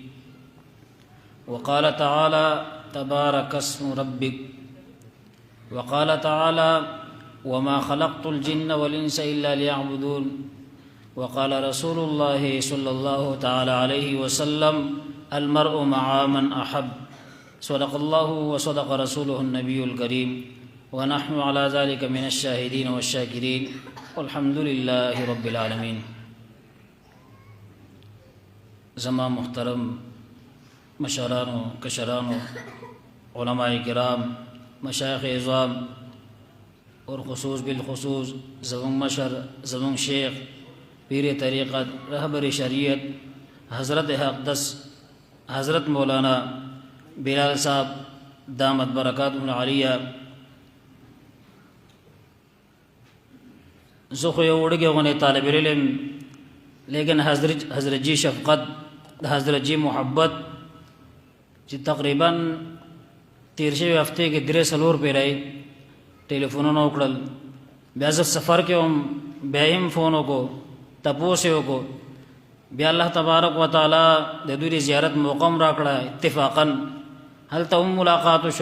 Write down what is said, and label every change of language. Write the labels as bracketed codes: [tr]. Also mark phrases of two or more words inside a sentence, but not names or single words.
[ar] وقال تعالى تبارك اسم ربك وقال تعالى وما خلقت الجن والإنس إلا ليعبدون وقال رسول الله صلى الله تعالى عليه وسلم المرء مع من أحب صدق الله وصدق رسوله النبي الكريم ونحن على ذلك من الشاهدين والشاكرين والحمد لله رب العالمين. [ps] زما محترم مشرانو کشرانو علماء کرام مشایخ اعظام اور خصوص بالخصوص زمون مشر زمون شیخ پیر طریقت رہبر شریعت حضرت اقدس حضرت مولانا بلال صاحب [ar] دامت برکاتهم العالیہ. [ps] زه خو یو وړوکی غوندې طالب علم لیکن حضرت جی شفقت حضرت جی محبت چې تقریبا تیر شوي هفتې کې 3-4 پیرۍ ټلیفونونه وکړل، بیا زه سفر کې وم بیا یې هم فون وکړو تپوس یې وکړو، بیا [ar] الله تبارک وتعالی [ps] د دوی د زیارت موقع هم راکړه اتفاقا هلته هم ملاقات وشو.